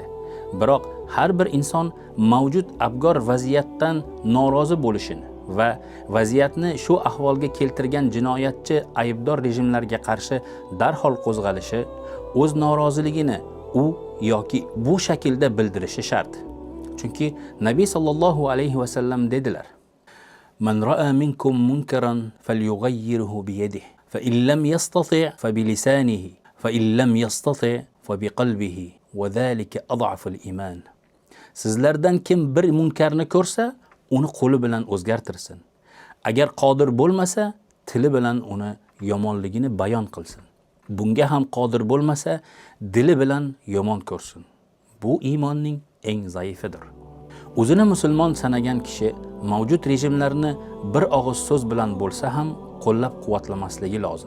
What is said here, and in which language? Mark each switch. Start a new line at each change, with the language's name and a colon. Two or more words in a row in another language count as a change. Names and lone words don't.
Uzbek: Biroq har bir inson mavjud abgor vaziyatdan norozi bo'lishini va vaziyatni shu ahvolga keltirgan jinoyatchi aybdor rejimlarga qarshi darhol qo'zg'alishi, o'z noroziligini u yoki bu shaklda bildirishi shart. Chunki Nabiy
Arabic: صلى الله عليه وسلم
Uzbek: dedilar:
Arabic: "من رأى منكم منكرا فليغيره بيده، فإن لم يستطع فبلسانه، فإن لم يستطع فبقلبه، وذلك أضعف الإيمان."
Uzbek: Sizlardan kim bir munkarni ko'rsa, uni qo'li bilan o'zgartirsin. Agar qodir bo'lmasa, tili bilan uni yomonligini bayon qilsin. Bunga ham qodir bo'lmasa, dili bilan yomon ko'rsin. Bu iymonning eng zaifidir. O'zini musulmon sanagan kishi mavjud rejimlarni bir og'iz so'z bilan bo'lsa ham qo'llab-quvvatlamasligi lozim.